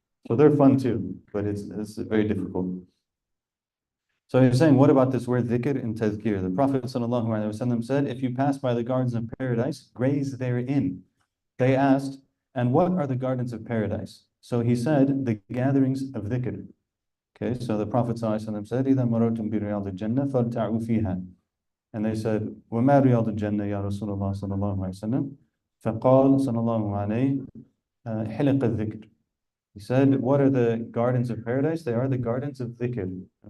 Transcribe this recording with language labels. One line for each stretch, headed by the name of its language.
English: So they're fun too, but it's very difficult. So you're saying, what about this word dhikr and tazkir? The Prophet ﷺ said, if you pass by the gardens of paradise, graze therein. They asked, and what are the gardens of paradise? So he said, the gatherings of dhikr. Okay, so the Prophet ﷺ said,
Arabic: إِذَا مَرَرْتُمْ بِرِيَاضِ الْجَنَّةِ فَارْتَعُوا فِيهَا.
English: And they said,
Arabic: وَمَا رِيَاضُ الْجَنَّةِ يَا رَسُولَ اللَّهِ صَلَى اللَّهُ عَلَيْهِ وسلم. فَقَالَ صَلَى اللَّهُ عَلَيْهِ حِلَقَ الذِّكْرِ.
English: He said, what are the gardens of paradise? They are the gardens of dhikr.